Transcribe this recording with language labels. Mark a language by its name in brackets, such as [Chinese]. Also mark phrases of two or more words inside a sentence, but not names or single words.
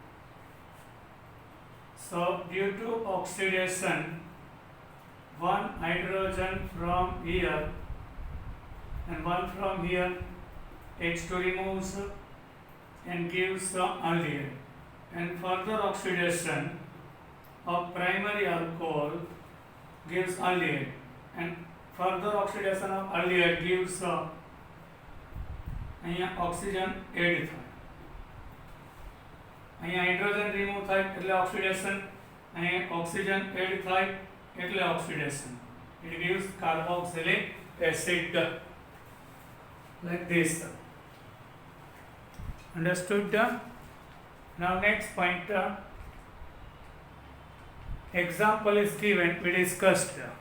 [English] So due to oxidation, one hydrogen from here and one from here, H2 removes and gives the aldehyde, and further oxidation of primary alcohol gives aldehyde, and further oxidation of aldehyde gives [Gujarati] અહીંયા oxygen add થાય. અહીંયા [English] hydrogen remove [Gujarati] થાય એટલે oxidation, અહીંયા [English] oxygen add [Gujarati] થાય એટલે oxidation. [English] It gives carboxylic acid. Like this. Understood? Now next point, example is given, we discussed.